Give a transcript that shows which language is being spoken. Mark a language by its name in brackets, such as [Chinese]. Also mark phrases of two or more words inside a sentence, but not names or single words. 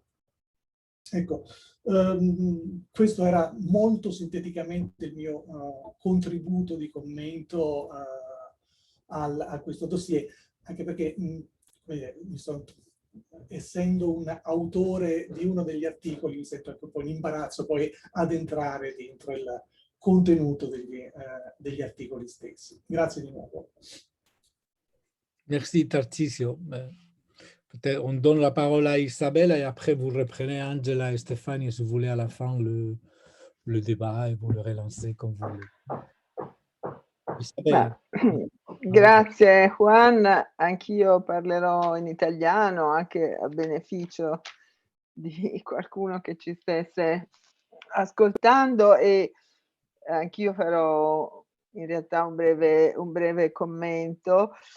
[Italian] Ecco, questo era molto sinteticamente il mio contributo di commento a questo dossier, anche perché essendo un autore di uno degli articoli mi sento anche un po' in imbarazzo poi ad entrare dentro il contenuto degli articoli stessi. Grazie di nuovo. [French] Merci Tarcisio. Peut-être on donne la parole à Isabelle et après vous reprenez Angela et Stéphanie si vous voulez à la fin le débat et vous le relancez comme vous voulez. Isabelle. [Italian] Grazie Juan, anch'io parlerò in italiano anche a beneficio di qualcuno che ci stesse ascoltando e anch'io farò in realtà un breve commento.